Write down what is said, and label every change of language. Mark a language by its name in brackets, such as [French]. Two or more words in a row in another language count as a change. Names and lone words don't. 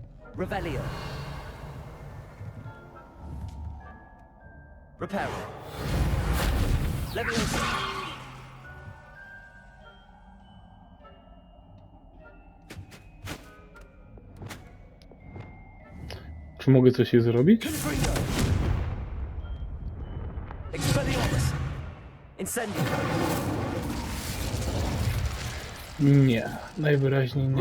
[Polish] Revelio. Reparo. Leviosa. Czy mogę coś jej zrobić? Confringo. Expelliarmus. Incendio. Nie, najwyraźniej nie.